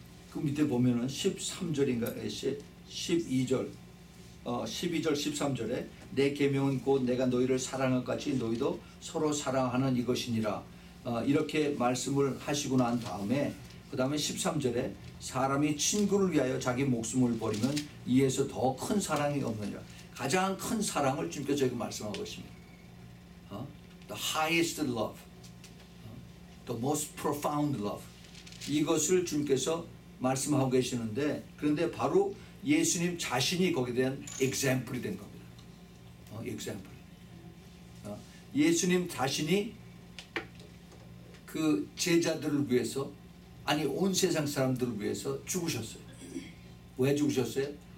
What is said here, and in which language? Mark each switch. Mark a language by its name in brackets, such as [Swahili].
[Korean] 그 밑에 보면은 13절인가 12절 13절에 내 계명은 곧 내가 너희를 사랑할 것 같이 너희도 서로 사랑하는 이것이니라. 이렇게 말씀을 하시고 난 다음에 그 다음에 13절에 사람이 친구를 위하여 자기 목숨을 버리면 이에서 더 큰 사랑이 없느니라. 가장 큰 사랑을 주님께서 여기 말씀하고 있습니다. [English] The highest love, the most profound love. [Korean] 이것을 주님께서 말씀하고 계시는데 그런데 바로 예수님 자신이 거기에 대한 example이 된 겁니다. [English] example. [Korean] 예수님 자신이 그 제자들을 위해서 아니 온 세상 사람들을 위해서 죽으셨어요. 왜 죽으셨어요?